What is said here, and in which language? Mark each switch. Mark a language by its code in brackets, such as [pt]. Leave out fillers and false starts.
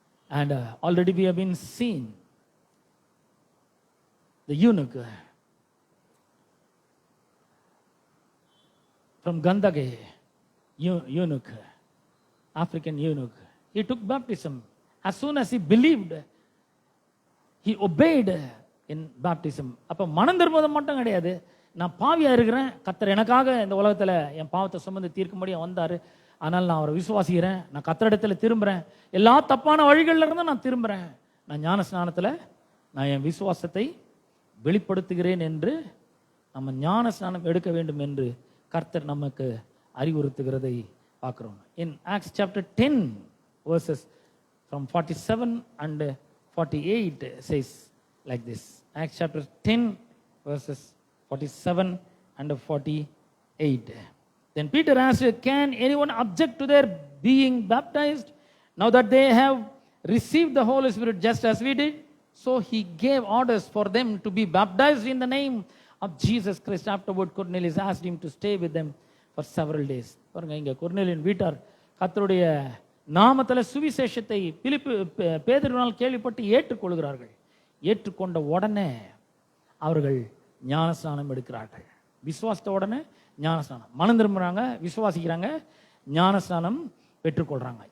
[en] And already we have been seen the eunuch from Gandhage, eunuch, African eunuch. He took baptism. As soon as he believed, he obeyed in baptism. [ta] அப்போ மனம் திரும்புவது மட்டும் கிடையாது, நான் பாவியா இருக்கிறேன், கர்த்தர் எனக்காக இந்த உலகத்தில் என் பாவத்தை சுமந்து தீர்க்கும்படியாக வந்தார், ஆனால் நான் அவரை விசுவாசிக்கிறேன், நான் கர்த்தரிடத்தில் திரும்புகிறேன், எல்லா தப்பான வழிகளில் இருந்து நான் திரும்புகிறேன், நான் ஞான ஸ்நானத்தில் நான் என் விசுவாசத்தை வெளிப்படுத்துகிறேன் என்று நம்ம ஞான ஸ்நானம் எடுக்க வேண்டும் என்று கர்த்தர் நமக்கு அறிவுறுத்துகிறதை பார்க்கிறோம். [en] In Acts chapter 10 verses from 47 and 48 says like this. Acts chapter 10 verses 47 and 48. Then Peter asked, can anyone object to their being baptized now that they have received the Holy Spirit just as we did? So he gave orders for them to be baptized in the name of Jesus Christ. Afterward, Cornelius asked him to stay with them for several days. [ta] பாருங்க, இங்க கொர்நேலியின் வீட்டார் கர்த்தருடைய நாமத்தில் சுவிசேஷத்தை பேதுருவினால் கேள்விப்பட்டு ஏற்றுக்கொள்கிறார்கள். ஏற்றுக்கொண்ட உடனே அவர்கள் ஞானஸ்நானம் எடுக்கிறார்கள். விசுவாசத்த உடனே ஞானஸ்நானம், மனம் திரும்புறாங்க, விசுவாசிக்கிறாங்க, ஞானஸ்நானம் பெற்றுக்கொள்றாங்க.